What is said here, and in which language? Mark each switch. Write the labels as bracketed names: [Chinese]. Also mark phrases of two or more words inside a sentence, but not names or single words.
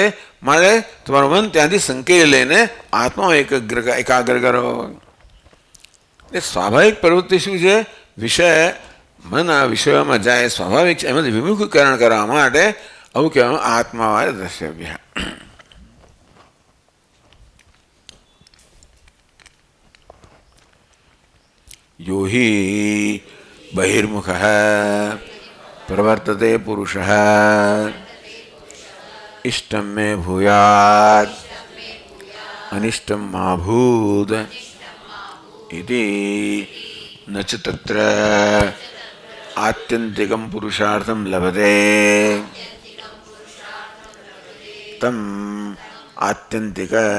[Gujarati] માટે તમારું મન ત્યાંથી સંકેલી લઈને આત્મામાં એકાગ્ર કરો. એ સ્વાભાવિક પ્રવૃત્તિ શું છે? વિષય મન આ વિષયોમાં જાય સ્વાભાવિક છે. એમાંથી વિમુખીકરણ કરવા માટે આવું કહેવામાં [Sanskrit] आत्मावाय द्रष्टव्य. यो हि बहिर्मुखः प्रवर्तते पुरुषः इष्टं मे भूयात् अनिष्टं मा भूत् इति न च तत्र आत्यन्तिकं पुरुषार्थं लभते तम् आत्यन्तिक